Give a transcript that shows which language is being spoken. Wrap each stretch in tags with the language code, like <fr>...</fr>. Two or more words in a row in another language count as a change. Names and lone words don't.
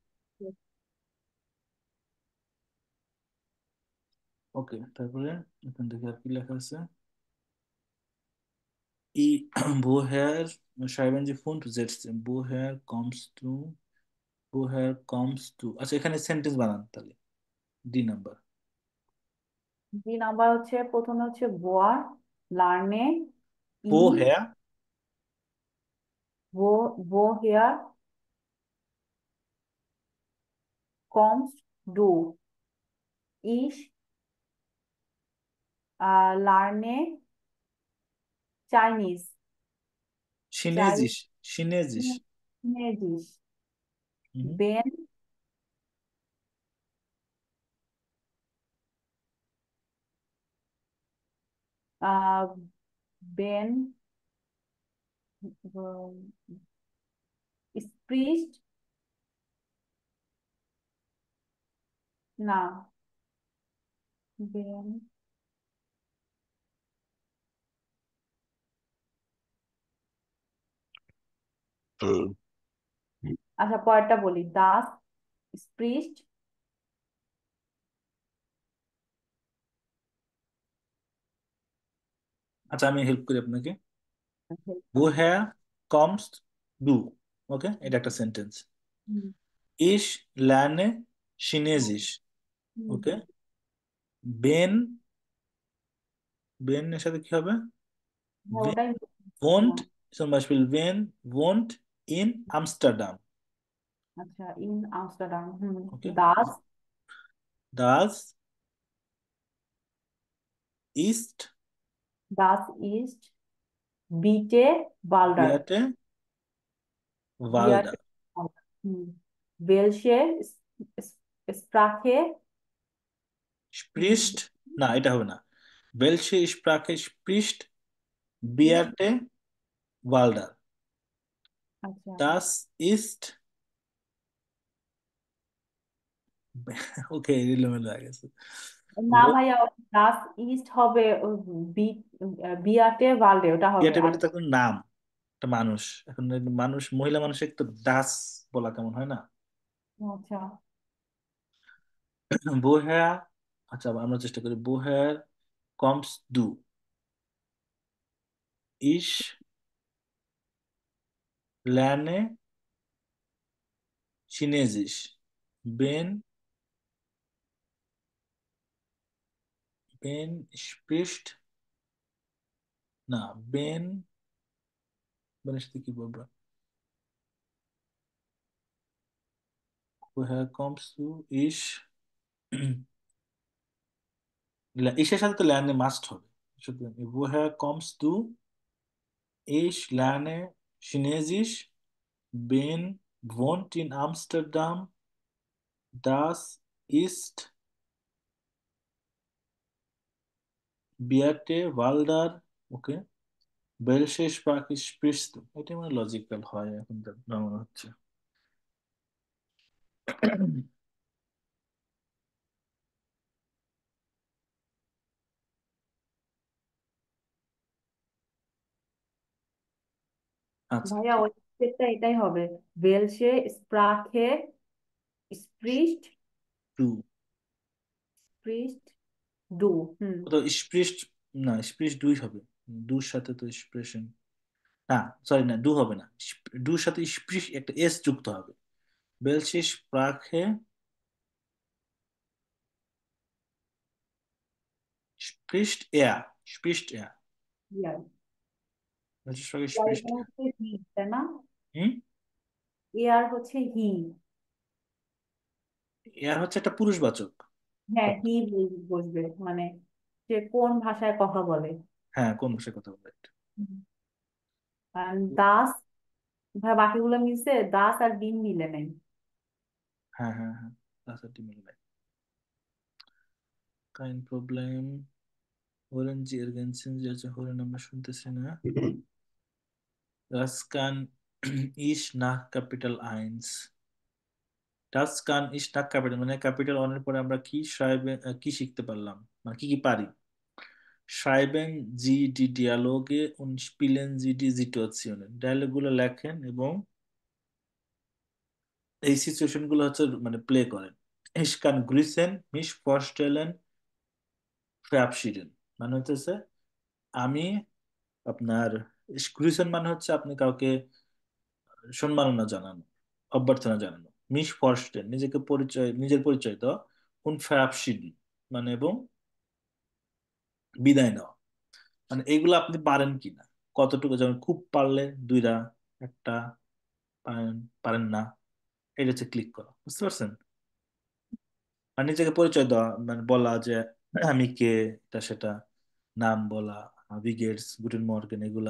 <bn>ওকে, তারপরে এখান থেকে আর কি লেখা আছে?</bn> <de>I woher schreiben Sie von setzen? Woher kommst du?</de> <bn>আচ্ছা, এখানে সেন্টেন্স বানান তাহলে। ডি নাম্বার। দুই নাম্বার হচ্ছে, প্রথমে হচ্ছে বোয়ার লার্নে ই,</bn> <de>woher wo woher kommst du? Ich lerne Chinese. Chinesisch, Chinesisch. Chinesisch. Mhm. Ben äh, Ben spricht,</de> <bn>না, Ben, আচ্ছা পরেরটা বলি,</bn> <de>das spricht,</de> <bn>আচ্ছা, আমি হেল্প করি আপনাকে।</bn> <de>woher kommst du,</de> <bn>ওকে, এটা একটা সেন্টেন্স। হুম,</bn> <de>ich lerne Chinesisch, হুম,</de> <bn>ওকে। ben, ben এর সাথে কি হবে? হ্যাঁ,</bn> <de>Wen</de> <bn>ওটাই</bn> <de>wohnt,</de> <bn>বলছিলাম।</bn> <de>zum Beispiel wen wohnt in Amsterdam,</de> <bn>আচ্ছা, ইন আমস্টারডাম, হুম,</bn> <de>okay. das Das ist das ist bitte Waldorf. Beate Bitte Walder. Waldorf. Welche Sprache? হুম, Spricht,</de> <bn>না এটা হবে না।</bn> <de>Welche Sprache spricht Beate Walder?</de> <bn>আচ্ছা,</bn> <de>Das ist,</de> <bn>ওকে, এলোমেলো হয়ে গেছে। না ভাইয়া,</bn> <de>das ist</de> <bn>হবে বি বিয়াটে বালডে, ওটা হবে বিয়াটে আর। বেটা তো একটা নাম, একটা মানুষ। এখন মানুষ, মহিলা মানুষের তো দাস বলা কেমন হয় না? আচ্ছা, woher, আচ্ছা আমরা চেষ্টা করি।</bn> <de>woher kommst du? Ich lerne Chinesisch. Ben spricht,</de> <bn>না, বেনের সাথে কি বলবো?</bn> <de>woher kommst du?</de> <bn>Ich ইসের সাথে তো lernen মাস্ট হবে। সুতরাং</bn> <de>woher kommst du? Ich lerne Chinesisch. Ben wohnt in Amsterdam. Das ist Beate Walder. ওকে, welche Sprache sprichst du?</de> <bn>এটা মানে লজিক্যাল হয় এখন যা মনে হচ্ছে। আচ্ছা, ভাইয়া ওই স্টেপটা এটাই হবে,</bn> <de>Welche Sprache sprichst</de> <bn>টু।</bn> <de>sprichst du.</de> <bn>হুম। তো স্প্রিস্ট, না স্প্রিস্ট দুই হবে, দুর সাথে তো এক্সপ্রেশন, না সরি না, ডু হবে না, ডুর সাথে স্প্রিশ একটা এস যুক্ত হবে।</bn> <de>welche Sprache spricht er? Spricht er?</de> <bn>ইয়ার,</bn> <de>Welche Sprache</de> <bn>ইয়ার</bn> <de>spricht</de> <bn>এখানে</bn> <de>er?</de> <bn>হচ্ছে হি, তাই না? হুম? এয়ার হচ্ছে হি। er হচ্ছে একটা পুরুষবাচক হ্যাঁ, শব্দ। হি বসবে, মানে সে কোন ভাষায় কথা বলে। হ্যাঁ, কোন ভাষায় কথা বলে এটা। আর দাস, ভাই বাকিগুলো মিলছে, দাস আর বিন মিলে নাই। হ্যাঁ হ্যাঁ হ্যাঁ, তাছাড়া মিল নাই।</bn> <de>kein Problem. Hören Sie ergänzen Sie, also hören</de> <bn>আমরা শুনতেছি না।</bn> <de>das kann ich nach Kapitel 1? das kann ich nach Kapitel,</de> <bn>মানে ক্যাপিটাল 1 এর পরে আমরা কি schreiben, কি শিখতে পারলাম, মানে কি কি পারি।</bn> <de>schreiben Sie die Dialoge und spielen Sie die Situationen,</de> <bn>ডায়লগুলো লেখেন এবং এই সিচুয়েশন গুলো হচ্ছে মানে প্লে করেন।</bn> <de>ich kann grüßen, mich vorstellen, verabschieden,</de> <bn>মানে হচ্ছে আমি আপনার, grüßen মানে হচ্ছে আপনি কাউকে সম্মাননা জানানো, অভ্যর্থনা জানানো।</bn> <de>mich vorstellen</de> <bn>নিজেকে পরিচয়, নিজের পরিচয় দেওয়া।</bn> <de>und verabschieden</de> <bn>মানে এবং বিদায় নেওয়া। মানে এইগুলো আপনি পারেন কিনা, কতটুকু, যেমন খুব পারলে দুইটা, একটা, পারেন পারেন না, এটা হচ্ছে ক্লিক করা, বুঝতে পারছেন? আর নিজেকে পরিচয় দেওয়া মানে বলা যে আমি কে, এটা সেটা, নাম বলা,</bn> <de>Wie geht's, Guten Morgen,</de> <bn>এগুলা।</bn>